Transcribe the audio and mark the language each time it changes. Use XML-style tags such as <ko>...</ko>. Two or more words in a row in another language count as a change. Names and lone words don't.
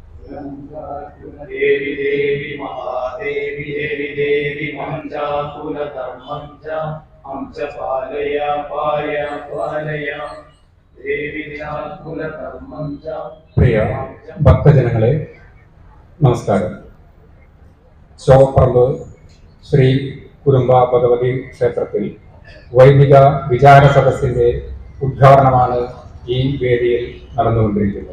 <sa>देवी देवी महादेवी देवी देवी मंचाकुल धर्मंच अंश पालय पालय पालय देवी कुल धर्मंच.</sa> <ml>പ്രിയ ഭക്തജനങ്ങളെ നമസ്കാരം. ചോപ്പറമ്പ് ശ്രീ കുരുമ്പ ഭഗവതി ക്ഷേത്രത്തിൽ വൈദിക വിചാര സദസ്സിന്റെ ഉദ്ഘാടനമാണ് ഈ വേദിയിൽ നടന്നുകൊണ്ടിരിക്കുന്നത്.</ml>